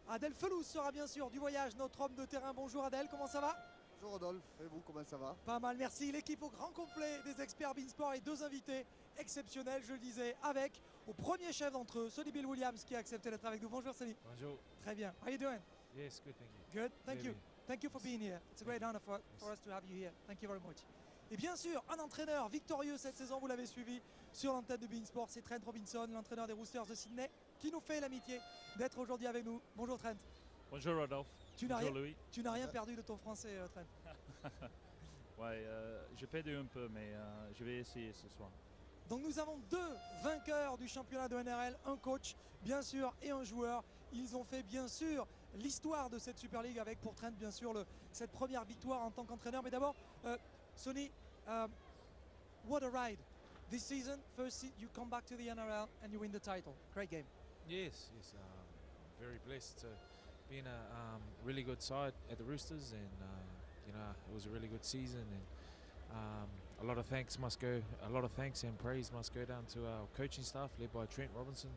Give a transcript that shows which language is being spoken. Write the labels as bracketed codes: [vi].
[fr] Adèle Felouz sera bien sûr du voyage, notre homme de terrain. Bonjour Adèle, comment ça va? Bonjour Rodolphe, et vous, comment ça va? Pas mal, merci. L'équipe au grand complet des experts Beansport et deux invités exceptionnels, je le disais, avec au premier chef d'entre eux, Sonny Bill Williams, qui a accepté d'être avec nous. Bonjour Sonny. Bonjour. Très bien. [en] How are you doing? Yes, good, thank you. Good. Thank Very you. good. Thank you for being here. It's a great honor for us to have you here. Thank you very much. [fr] Et bien sûr, un entraîneur victorieux cette saison, vous l'avez suivi sur l'antenne de Beansport, c'est Trent Robinson, l'entraîneur des Roosters de Sydney, qui nous fait l'amitié d'être aujourd'hui avec nous. Bonjour Trent. Bonjour Rodolphe. Tu n'as Bonjour rien, Louis. tu n'as rien perdu de ton français, Trent. Ouais, j'ai perdu un peu, mais je vais essayer ce soir. Donc nous avons deux vainqueurs du championnat de NRL, un coach bien sûr et un joueur. Ils ont fait bien sûr l'histoire de cette Super League avec pour Trent bien sûr cette première victoire en tant qu'entraîneur. Mais d'abord, Sonny, [en] what a ride this season. First you come back to the NRL and you win the title. Great game. Yes, very blessed to be in a really good side at the Roosters, and it was a really good season, and a lot of thanks and praise must go down to our coaching staff led by Trent Robinson.